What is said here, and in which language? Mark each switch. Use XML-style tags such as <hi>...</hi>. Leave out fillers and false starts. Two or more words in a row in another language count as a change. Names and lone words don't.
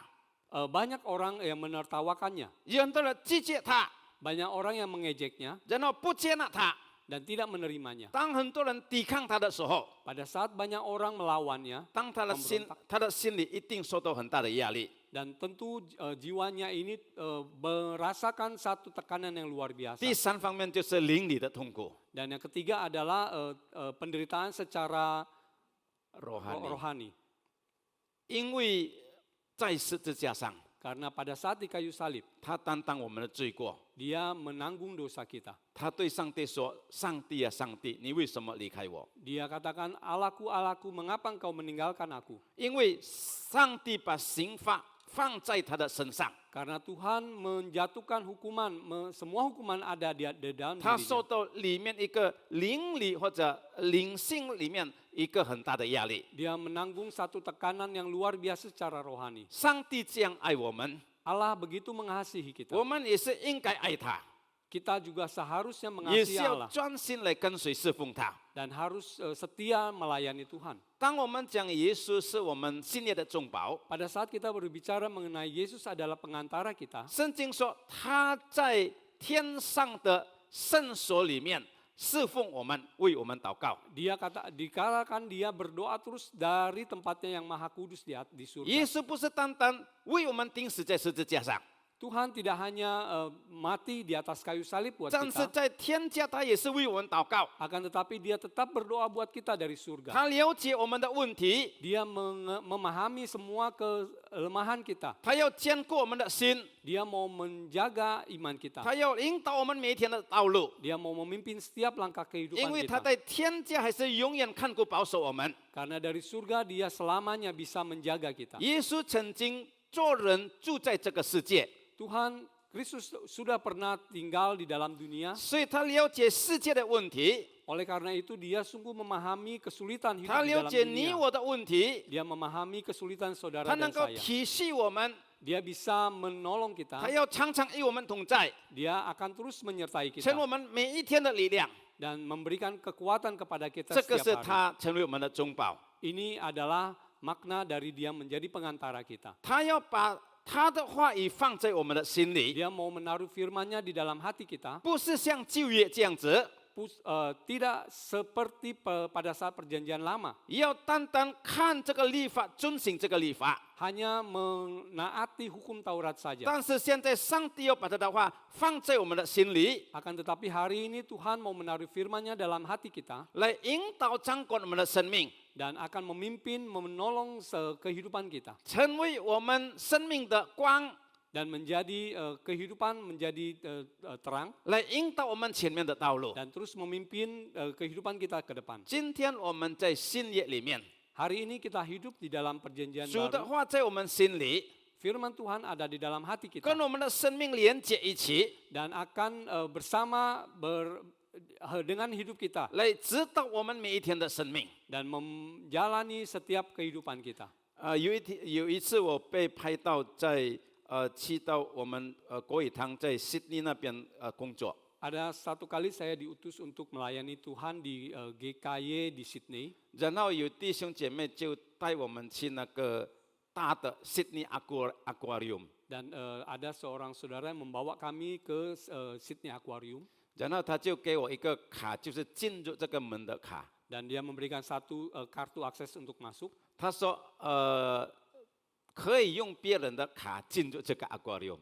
<id>banyak orang yang menertawakannya,</id> <zh>有很多人拒绝他，</zh> <id>banyak orang yang mengejeknya</id> <zh>然后不接纳他。</zh> <id>dan tidak menerimanya.</id> <zh>当很多人抵抗他的时候，</zh> <id>Pada saat banyak orang melawannya,</id> <zh>当他的心里一定受到很大的压力。</zh> <id>dan tentu jiwanya ini merasakan satu tekanan yang luar biasa.</id> <zh>第三方面就是灵里的痛苦，</zh> <id>Dan yang ketiga adalah penderitaan secara rohani.</id> <zh>因为在十字架上，</zh> <id>Karena pada saat di kayu salib,</id> <zh>他担当我们的罪过。</zh> <id>dia menanggung dosa kita.</id> <zh>他对上帝说：“上帝啊，上帝，你为什么离开我？</zh> <id>Dia katakan, Allahku, Allahku, mengapa engkau meninggalkan aku?</id> <zh>因为上帝把刑罚放在他的身上，</zh> <id>Karena Tuhan menjatuhkan hukuman, semua hukuman ada di dalam</id> <zh>他受</zh> <id>dirinya.</id> <zh>到里面一个灵里或者灵性里面一个很大的压力。</zh> <id>Dia menanggung satu tekanan yang luar biasa secara rohani.</id> <zh>上帝这样爱我们，</zh> <id>Allah begitu mengasihi kita.</id> <zh>我们也是应该爱他，</zh> <id>Kita juga seharusnya</id> <zh>也</zh> <id>mengasihi</id> <zh>是要</zh> <id>Allah</id> <zh>专心来跟随侍奉他。</zh> <id>dan harus setia melayani Tuhan.</id> <zh>当我们讲耶稣是我们信业的中保，</zh> <id>Pada saat kita berbicara mengenai Yesus adalah pengantara kita,</id> <zh>圣经说他在天上的圣所里面侍奉我们，为我们祷告。</zh> <id>dikatakan dia berdoa terus dari tempatnya yang maha kudus di surga.</id> <zh>耶稣不是单单为我们钉死在十字架上，</zh> <id>Tuhan tidak hanya mati di atas kayu salib buat</id> <zh>但是</zh> <id>kita,</id> <zh>在天家他也是为我们祷告。</zh> <id>akan tetapi dia tetap berdoa buat kita dari surga.</id> <zh>他了解我们的问题，</zh> <id>Dia memahami semua kelemahan kita.</id> <zh>他要坚固我们的心，</zh> <id>Dia mau menjaga iman kita.</id> <zh>他要引导我们每一天的道路，</zh> <id>Dia mau memimpin setiap langkah</id> <zh>因</zh> <id>kehidupan</id> <zh>为他</zh> <id>kita.</id> <zh>在天家还是永远看顾保守我们。</zh> <id>Karena dari surga dia selamanya bisa menjaga kita.</id> <zh>耶稣曾经做人住在这个世界，</zh> <id>Tuhan Kristus sudah pernah tinggal di dalam dunia.</id> <zh>所以他了解世界的问题，</zh> <id>Oleh karena itu dia sungguh memahami kesulitan hidup</id> <zh>他</zh> <id>di</id> <zh>了</zh> <id>dalam</id> <zh>解你</zh> <id>dunia.</id> <zh>我的问题，</zh> <id>Dia memahami kesulitan saudara</id> <zh>他</zh> <id>dan</id> <zh>能够</zh> <id>saya.</id> <zh>体恤我们，</zh> <id>Dia bisa menolong</id> <zh>他</zh> <id>kita.</id> <zh>要常常与我们同在，</zh> <id>Dia akan terus menyertai</id> <zh>成</zh> <id>kita</id> <zh>我们每一天的力量。</zh> <id>dan memberikan kekuatan kepada kita</id> <zh>这个是</zh> <id>setiap hari.</id> <zh>他成为我们的中保，</zh> <id>Ini adalah makna dari dia menjadi pengantara kita.</id> <zh>他要把他的话语放在我们的心里，</zh> <id>Dia mau menaruh firman-Nya di dalam hati kita.</id> <zh>不是像旧约这样子，</zh> <id>Tidak seperti pada saat perjanjian lama.</id> <zh>要单单看这个律法，遵行这个律法。</zh> <id>Hanya menaati hukum Taurat saja.</id> <zh>但是现在上帝要把他的话放在我们的心里，</zh> <id>Akan tetapi hari ini Tuhan mau menaruh firman-Nya dalam hati kita.</id> <zh>来引导掌管我们的生命，</zh> <id>Dan akan memimpin, menolong kehidupan kita.</id> <zh>成为我们生命的光，</zh> <id>Dan menjadi kehidupan menjadi terang.</id> <zh>来引导我们前面的道路。</zh> <id>Dan terus memimpin kehidupan kita ke depan.</id> <zh>今天我们在新约里面，</zh> <id>Hari ini kita hidup di dalam perjanjian</id> <zh>主的</zh> <id>baru.</id> <zh>话在我们心里，</zh> <id>Firman Tuhan ada di dalam hati kita.</id> <zh>跟我们的生命连接一起，</zh> <id>Dan akan bersama dengan hidup kita.</id> <zh>来指导我们每一天的生命。</zh> <id>Dan menjalani setiap kehidupan kita.</id> <zh>有一次我被拍到在去到我们国语堂在悉尼那边工作，</zh> <id>Ada satu kali saya diutus untuk melayani Tuhan di GKY di Sydney.</id> <zh>然后有弟兄姐妹就带我们去那个大的 Sydney Aquarium，</zh> <id>Dan ada seorang saudara yang membawa kami ke Sydney Aquarium.</id> <zh>然后他就给我一个卡，就是进入这个门的卡。</zh> <id>Dan dia memberikan satu kartu akses untuk masuk.</id> <zh>他说可以用别人的卡进入这个 aquarium。</zh>